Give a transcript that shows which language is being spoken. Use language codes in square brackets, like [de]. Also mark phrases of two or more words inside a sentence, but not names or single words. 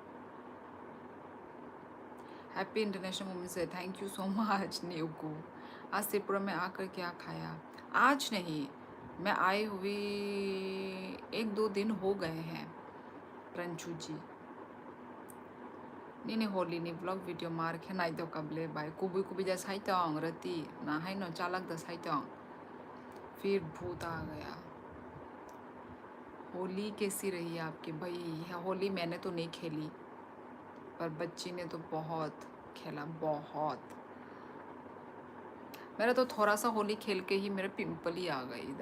[en] Happy International Women's Day, thank you so much Nyuku. [hi] आज त्रिपुरा में आकर क्या खाया? आज नहीं, मैं आई हुई 1-2 दिन हो गए हैं प्रंचू जी। [trp] Nini holy ni [en] vlog video [trp] mar khenai do kable bai kubi ja sai tong rati na hai no chalak da sai tong [hi] फिर भूत आ गया। होली कैसी रही आपकी भाई? होली मैंने तो नहीं खेली पर बच्ची ने तो बहुत खेला, बहुत। मेरा तो थोड़ा सा होली खेल के ही मेरे पिंपल ही आ गए इधर।